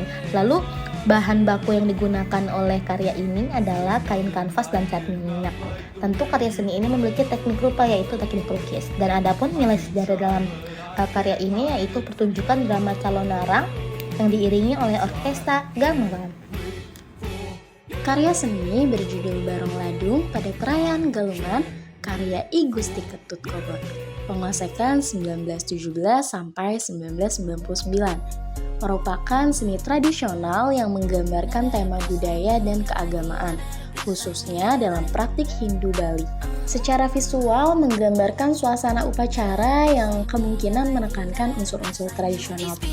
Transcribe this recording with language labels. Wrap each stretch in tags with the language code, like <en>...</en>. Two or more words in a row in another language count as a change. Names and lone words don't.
<id>Lalu bahan baku yang digunakan oleh karya ini adalah kain kanvas dan cat minyak. Tentu karya seni ini memiliki teknik rupa yaitu teknik lukis. Dan adapun nilai sejarah dalam karya ini yaitu pertunjukan drama Calon Narang yang diiringi oleh orkestra gamelan. Karya seni berjudul Barong Ladung pada perayaan Galungan karya I Gusti Ketut Kobot. Pengosekan 1917 sampai 1999. Merupakan seni tradisional yang menggambarkan tema budaya dan keagamaan, khususnya dalam praktik Hindu Bali. Secara visual menggambarkan suasana upacara yang kemungkinan menekankan unsur-unsur tradisional.</id>